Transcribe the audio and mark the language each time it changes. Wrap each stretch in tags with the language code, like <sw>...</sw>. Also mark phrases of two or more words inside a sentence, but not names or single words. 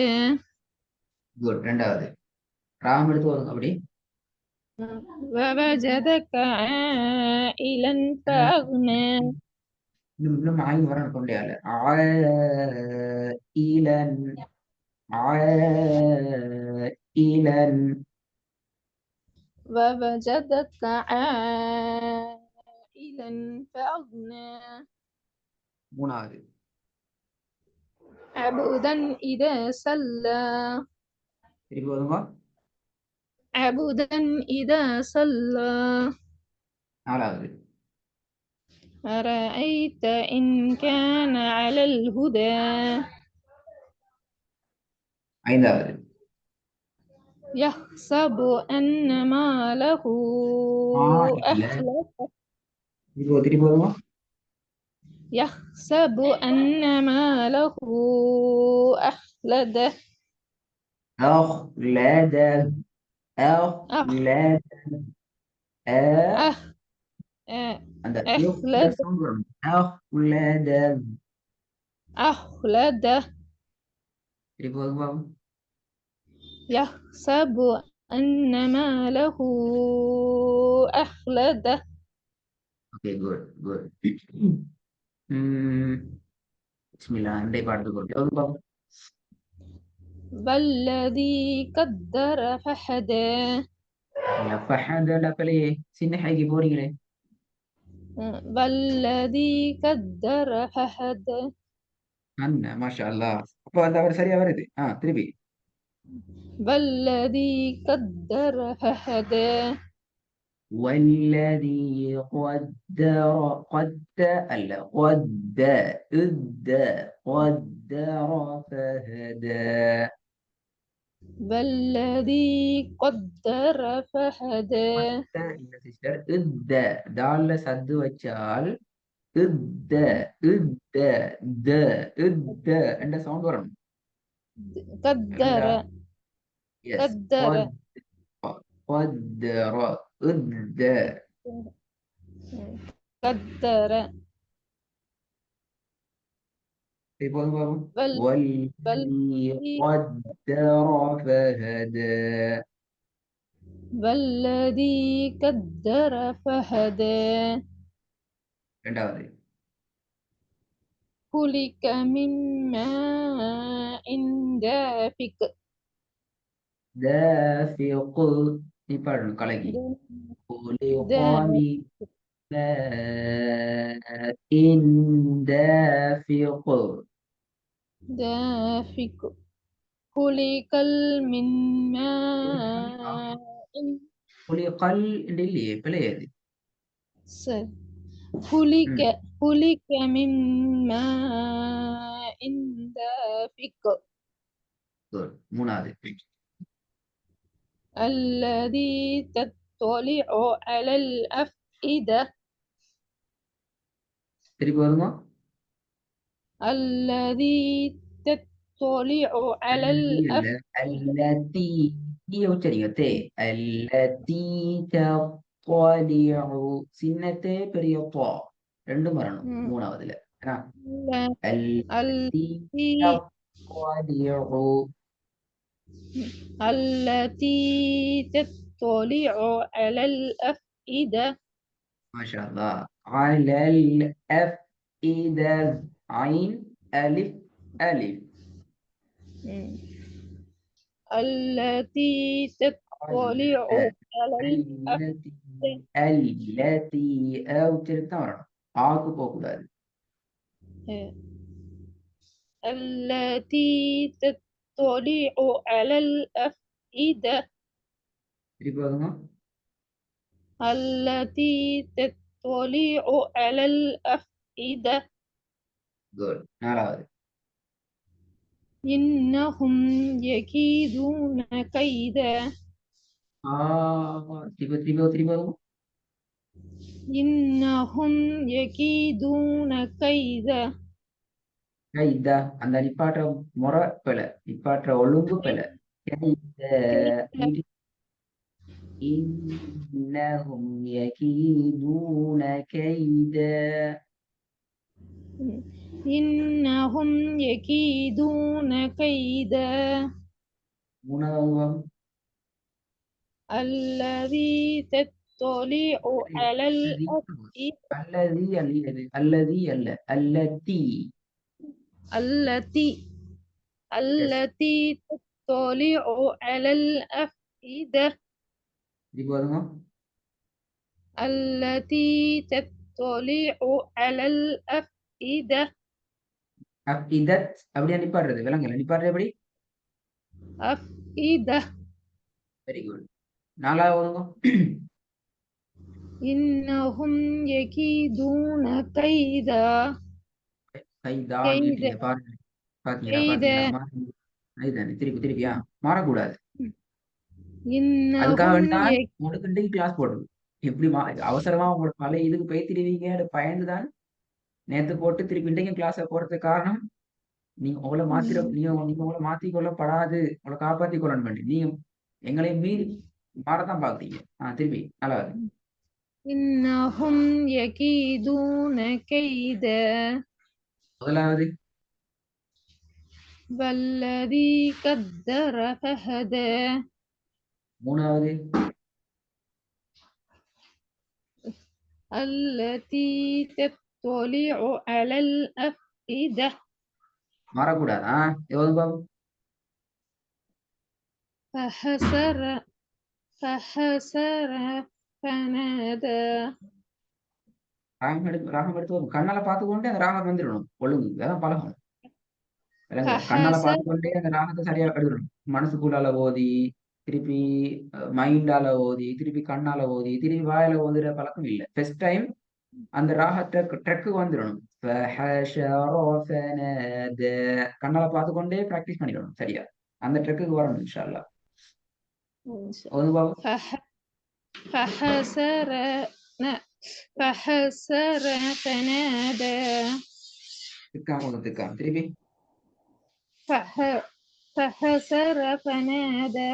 <ta>குட். ரெண்டாவது ராம் எடுத்து ஓதுங்க அப்படி.</ta> <ar>ووجدك عائلا فأغنى.</ar> <ta>இன்னும் இன்னும் ஆயின் வரணும் கொண்டையால. ஈலன் ஈலன்.</ta> <ar>ووجدك عائلا فأغنى.</ar> <ta>மூணாவது</ta> <ar>عبدا إذا صلى.</ar> <ta>திருப்பி ஓதுங்க.</ta> <ar>عبدا إذا صلى.</ar> <ta>நாலாவது</ta> <ar>أرأيت إن كان على الهدى.</ar> <ta>ஐந்தாவது</ta> <ar>يحسب أن ماله</ar> <ta>இல்ல,</ta> <ar>أخلده.</ar> <ta>திருப்பி ஓதுங்க.</ta> <ar>يحسب أن ماله أخلده. أخلد أخ أخلد أخ</ar> <ta>அந்த</ta> <ar>أخلد</ar> <ta>சவுண்ட் வரும்.</ta> <ar>أخلد. أخلده.</ar> <ta>திருப்பி ஓதுங்க.</ta> <ar>يحسب أن ماله أخلده.</ar> <ta>ஓகே,</ta> <en>good good.</en> <ta>பிஸ்மில்லா. அண்டை பாடத்து கொண்டு ஓதுங்க.</ta> <ar>والذي قدر فهدى.</ar> <ta>ஃபஹதல பிள்ளையே, சின்ன ஹைக்கு போறீங்களே.</ta> <ar>والذي قدر فهدى.</ar> <ta>அண்ணா</ta> <ar>ما شاء الله.</ar> <ta>அப்போ அந்த அவர் சரியா வருது. திருப்பி.</ta> <ar>والذي قدر فهدى. والذي قد قدر فهدى. والذي قدر فهدى.</ar> <ta>இல்ல சிஸ்டர், தால்ல சத்து வச்சால் இத்த இத்த த இத்த என்ற சவுண்ட் வரணும்.</ta> <ar>قدر</ar> <ta>விளங்குதா? எஸ்.</ta> <ar>قدر قدر இத்த. قدر.</ar> <ta>போதும் பாருங்க.</ta> <ar>وال والذي والذي قدر فهدى. والذي قدر فهدى.</ar> <ta>ரெண்டாவது</ta> <ar>خلق من ماء دافق. دافق.</ar> <ta>நீ பாடணும் கலகி.</ta> <ar>خلق دا- من ماء دافق. دافق. خلق من ماء</ar> <ta>خلقல் என்று இல்லையே, பிழையது.</ta> <ar>س- خلق ம் خلق من ماء دافق.</ar> <ta>good. மூணாவது</ta> <ar>الذي تطلع على الأفئدة.</ar> <ta>திருப்பி வருங்க.</ta> <ar>الذي تطلع على</ar> <ta>அல்லதி அல்ல,</ta> <ar>الأفئدة.</ar> <ta>அல்லதி. தீய உச்சரிங்க. தே</ta> <ar>التي تطلع.</ar> <ta>சின்னத்தே பெரிய பா ரெண்டும் வரணும் மூணாவதுல. ஏன்னா அல்லதி</ta> <ar>التي தத்வலிஉ. التي تطلع على الأفئدة. ما شاء الله. على الأفئدة.</ar> <ta>ஐன் அலிஃப் அலிஃப்.</ta> <ar>التي تطلع على التي الأفئدة. التي أو تلتار</ar> <ta>ஆக்கு போகக்கூடாது.</ta> <ar>التي تطلع على الأفئدة.</ar> <ta>திருப்பி வருங்க.</ta> <ar>التي تطلع على الأفئدة.</ar> <ta>குட். நாலாவது</ta> <ar>إنهم يكيدون كيدا.</ar> <ta>திருப்பி திருப்பி திருப்பி வருங்க.</ta> <ar>إنهم يكيدون كيدا. கைதா.</ar> <ta>அந்த நிப்பாட்டுற முறை பிழை, நிப்பாட்டுற ஒழுங்கு பிழை.</ta> <ar>كيدا إنهم يكيدون كيدا إنهم يكيدون كيدا</ar> <ta>மூணாவது</ta> <ar>الذي تطلع على الأفئدة الذي அல்ல التي التي</ar> <en>yes</en> <ar>التي تطلع على الأفئدة</ar> <ta>இது போதுங்க</ta> <ar>التي تطلع على الأفئدة</ar> <ta>இதத் அப்படியே நிப்பாடுறது விலங்கல நிப்பாடுறது எப்படி</ta> <ar>أفئدة</ar> <en>very good</en> <ta>நாலாவதுங்க</ta> <ar>إنهم يكيدون كيدا கைதான் كيدا</ar> <ta>கேட்டீங்க பாருங்க பாத்தீங்களா</ta> <ar>كيدا</ar> <ta>அதுதானே திருப்பியா மாறக்கூடாது அதுக்காக</ta> <ar>إنهم</ar> <ta>வேண்டிதான் உங்களுக்கு இன்றைக்கு கிளாஸ் போடுறது எப்படி அவசரமா உங்களோட பழைய இதுக்கு பயந்துடுவீங்க பயந்துதான் நேத்து போட்டு திருப்பி இன்றைக்கும் கிளாஸ போறதுக்கு காரணம் நீங்க உங்களை நீங்க உங்களை மாத்திக்கொள்ளப்படாது உங்களை காப்பாத்தி கொள்ளணும் பண்ணி நீங்க எங்களையும் மீறி மாறதான் பாக்குறீங்க திருப்பி நல்லா இருக்கு</ta> <ar>إنهم يكيدون كيدا</ar> <ta>முதலாவது</ta> <ar>والذي قدر فهدى</ar> <ta>மூணாவது</ta> <ar>التي تطلع على الأفئدة</ar> <ta>மாறக்கூடாதா எவ்வளவு பாபு</ta> <ar>فحسر فنادى</ar> <ta>ராகம் எடுத்து வரும் கண்ணால பார்த்துக்கொண்டே அந்த ராகம் வந்துடணும் ஒழுங்கு அதான் பழகணும் விளங்குதா கண்ணால</ta> <ar>فحسر</ar> <ta>பார்த்துக்கொண்டே அந்த ராகத்தை சரியா எடுத்துடணும் மனசுக்குள்ளால ஓதி திருப்பி மைண்டால ஓதி திருப்பி கண்ணால ஓதி திருப்பி வாயில ஓதுற பழக்கம் இல்லை</ta> <en>first time</en> <ta>அந்த ராகத்தை ட்ரெக்கு வந்துடணும் கண்ணால பார்த்துக்கொண்டே பிராக்டிஸ் பண்ணிடணும் சரியா அந்த ட்ரெக்குக்கு வரணும்</ta> <ar>إن شاء الله فحسر فنادى</ar> <ta>திருப்பி</ta> <ar>فحسر فنادى</ar>